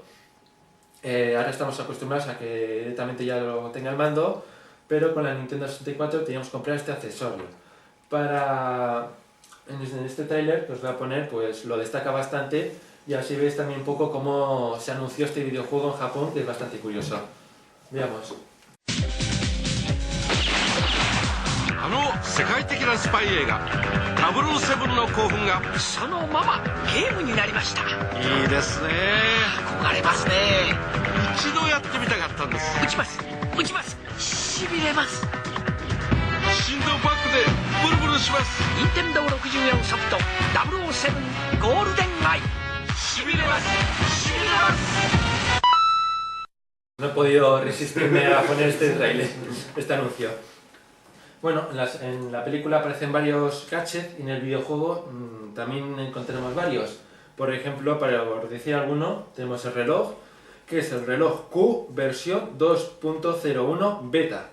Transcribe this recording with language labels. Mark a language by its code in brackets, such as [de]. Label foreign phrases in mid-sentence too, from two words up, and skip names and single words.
[es] Ahora estamos acostumbrados a que directamente ya lo tenga el mando, pero con la Nintendo 64 teníamos que comprar este accesorio. En este tráiler que os voy a poner, pues lo destaca bastante y así veis también un poco cómo se anunció este videojuego en Japón, que es bastante curioso. Veamos. [ja] 世界的なスパイ映画007の興奮がそのままゲームになりました。いいですね。憧れますね。一度やってみたかったんです。撃ちますしびれます。心臓バックでブルブルします。任天堂64ソフト007ゴールデンはいしびれますしびれます。 [es] No he podido resistirme a poner este trailer, este anuncio. Bueno, en la película aparecen varios gadgets y en el videojuego también encontramos varios. Por ejemplo, para decir alguno, tenemos el reloj, que es el reloj Q versión 2.01 beta.